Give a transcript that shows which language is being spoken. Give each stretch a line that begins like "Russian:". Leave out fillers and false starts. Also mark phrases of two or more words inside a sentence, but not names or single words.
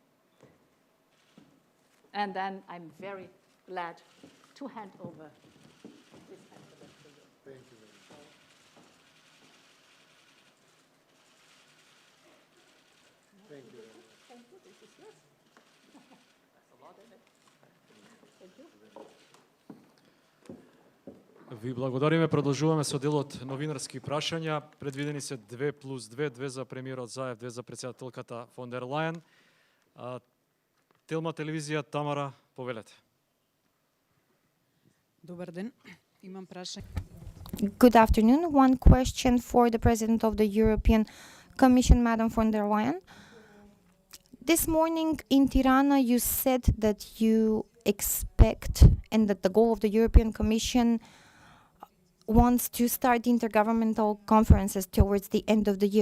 English: And then I'm very glad to hand over this envelope to you. Thank you very much. Thank you very much. Thank you. This is yours. That's a lot in it. Thank you.
Macedonian: Ви благодариме. Продолжуваме со делот новинарски прашања. Предвидени се 2+2, 2 за премиерот Заев, 2 за председателката фон дер Лајен. Телма телевизија, Тамара, повелете. Добар ден. Имам прашање.
English: Good afternoon. One question for the President of the European Commission, Madam von der Leyen. This morning in Tirana, you said that you expect and that the goal of the European Commission wants to start intergovernmental conferences towards the end of the year.